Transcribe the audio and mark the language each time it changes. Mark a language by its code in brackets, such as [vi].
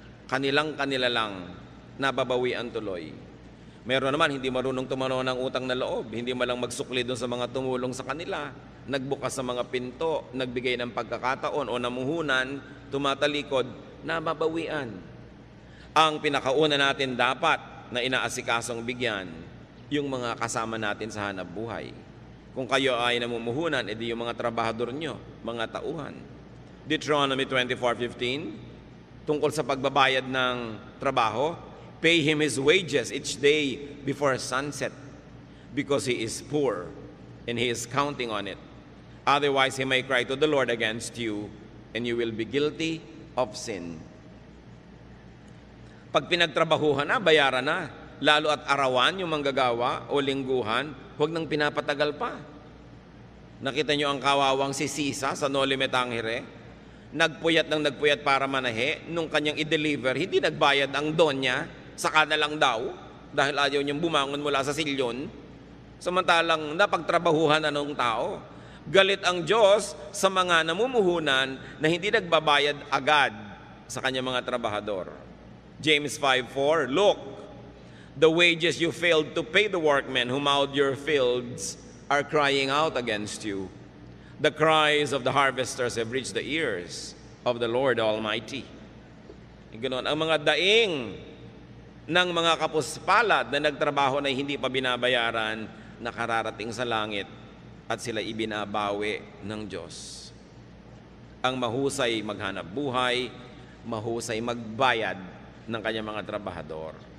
[tl] Kanila lang nababawian tuloy. Meron naman hindi marunong tumano ng utang na loob, hindi malang magsukli doon sa mga tumulong sa kanila, nagbukas sa mga pinto, nagbigay ng pagkakataon o namuhunan, tumatalikod, nababawian. Ang pinakauna natin dapat na inaasikasong bigyan, yung mga kasama natin sa hanap buhay. Kung kayo ay namumuhunan, edi yung mga trabahador nyo, mga tauhan. [en] Deuteronomy 24:15, [tl] tungkol sa pagbabayad ng trabaho, [en] pay him his wages each day before sunset, because he is poor and he is counting on it. Otherwise, he may cry to the Lord against you, and you will be guilty of sin. [tl] Pag pinagtrabahuhan na, bayaran na. Lalo at arawan yung manggagawa o lingguhan, huwag nang pinapatagal pa. Nakita nyo ang kawawang si Sisa sa Noli Me Tangere? Nagpuyat para manahe, nung kanyang i-deliver, hindi nagbayad ang donya, saka na lang daw, dahil ayaw niyang bumangon mula sa silyon. Samantalang napagtrabahuhan na ng tao. Galit ang Diyos sa mga namumuhunan na hindi nagbabayad agad sa kanyang mga trabahador. [en] James 5:4, look, the wages you failed to pay the workmen who mowed your fields are crying out against you. The cries of the harvesters have reached the ears of the Lord Almighty. [tl] Ganoon, ang mga daing ng mga kapuspalad na nagtrabaho na hindi pa binabayaran, nakararating sa langit at sila ibinabawi ng Diyos. Ang mahusay maghanap buhay, mahusay magbayad ng kanyang mga trabahador.